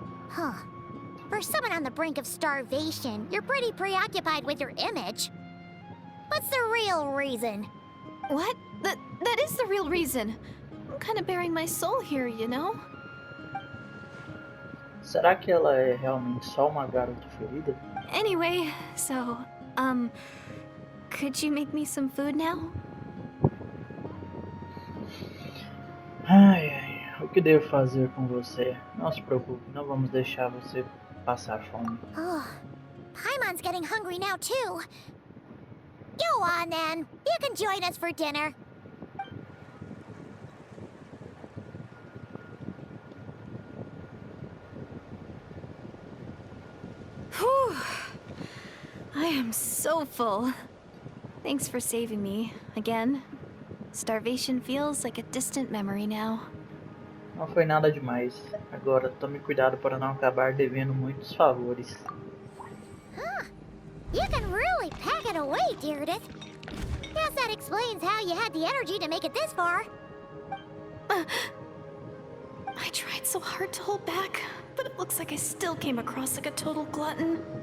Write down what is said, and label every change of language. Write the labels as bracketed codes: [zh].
[en] Huh. For someone on the brink of starvation, you're pretty preoccupied with your image. What's the real reason? What? That is the real reason. I'm kind of bearing my soul here, you know? [pt] Será que ela é realmente só uma garota ferida? [en] Anyway, so, could you make me some food now? [pt] Ai, ai, o que devo fazer com você? Não se preocupe, não vamos deixar você passar fome. [en] Oh, Paimon's getting hungry now too. Go on then. You can join us for dinner. Whew. I am so full. Thanks for saving me, again. Starvation feels like a distant memory now. [pt] Não foi nada demais. Agora, tome cuidado para não acabar devendo muitos favores. [en] Huh. You can really pack it away, Deirdre. Guess that explains how you had the energy to make it this far. I tried so hard to hold back, but it looks like I still came across like a total glutton.